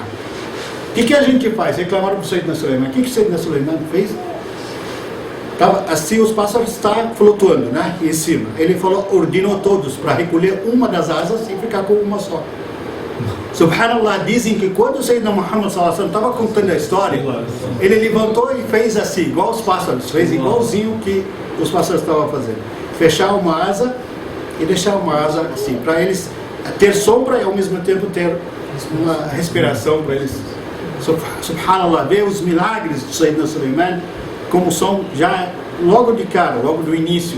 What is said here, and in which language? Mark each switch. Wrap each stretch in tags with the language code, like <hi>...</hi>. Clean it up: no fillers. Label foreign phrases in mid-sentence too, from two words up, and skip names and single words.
<pt>O que a gente faz? Reclamaram para o Sayyidina Sulaiman. O que o Sayyidina Sulaiman fez? Assim os pássaros estão flutuando, né, em cima. Ele falou, ordenou todos para recolher uma das asas e ficar com uma só. Subhanallah, dizem que quando o Sayyidina Muhammad</pt> <ar>صلى الله عليه وسلم</ar> <pt>estava contando a história, ele levantou e fez assim, igual os pássaros, fez igualzinho que os pássaros estavam fazendo. Fechar uma asa e deixar uma asa assim, para eles ter sombra e ao mesmo tempo ter uma respiração para eles. Subhanallah, ver os milagres do Sayyidina Sulaiman como são já logo de cara, logo do início.</pt>